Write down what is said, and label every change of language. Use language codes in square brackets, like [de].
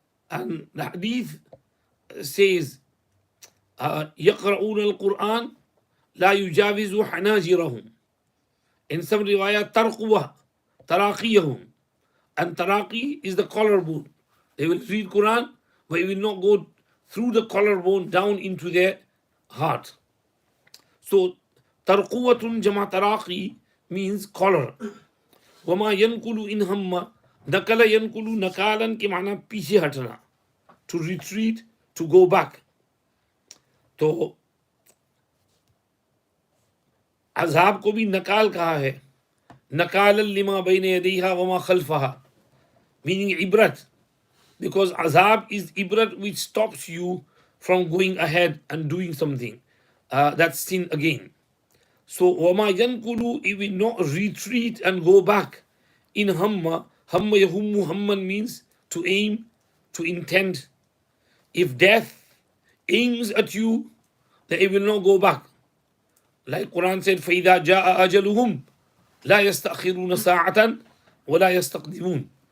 [en] And the hadith says, [ar] يقرؤون القرآن لا يجاوز حناجرهم. [en] In some riwayat, tarquwa, taraqiyahum. And taraqi is the collarbone. They will read Quran, but it will not go through the collarbone down into their heart. So, tarquwatun jama taraqi means collar. [ar] Wama yankulu in hamma, nakala yankulu nakalan [hi] ke mana piche hatna. [en] To retreat, to go back. [hi] तो अज़ाब को भी नकाल कहा है, [ar] नकाल लिमा बैन यदैहा वमा खल्फहा, [en] meaning ibrat, because azab is ibrat which stops you from going ahead and doing something. That's sin again. So wama yankulu, it will not retreat and go back. In hamma yahummu, hamman means to aim, to intend. If death aims at you, then it will not go back. Like Quran said, [ar] فَإِذَا جَاءَ أَجَلُهُمْ لَا يَسْتَأْخِرُونَ سَاعَةً وَلَا يَسْتَقْدِمُونَ.